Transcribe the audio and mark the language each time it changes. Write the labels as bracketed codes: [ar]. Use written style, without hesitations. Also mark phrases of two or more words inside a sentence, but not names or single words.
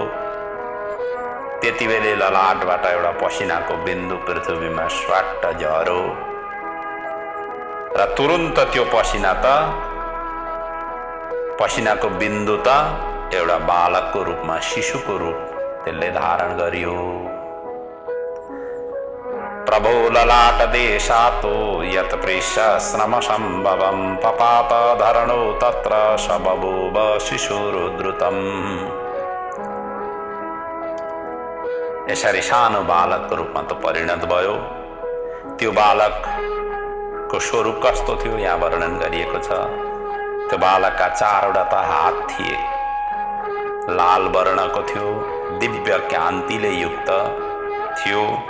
[ne] त्यति बेला ललाटबाट एउटा पसिनाको बिन्दु पृथ्वीमा स्वाट्ट झर्यो र तुरुन्त त्यो पसिनाको बिन्दु त एउटा बालकको रूपमा, शिशुको रूप त्यसले धारण गरियो। [sa] प्रभो ललाट देशातो यत प्रेष्य श्रम सम्भवम पपात धरणो तत्र सबभूव शिशुरुद्रुतम। [ne] यसरी सानो बालकको रूपमा त परिणत भयो। त्यो बालक को स्वरूप कस्तो थियो यहाँ वर्णन गरिएको छ। त्यो बालकका 4वटा हात थिए, लाल वर्णको थियो, दिव्य कान्तिले युक्त थियो।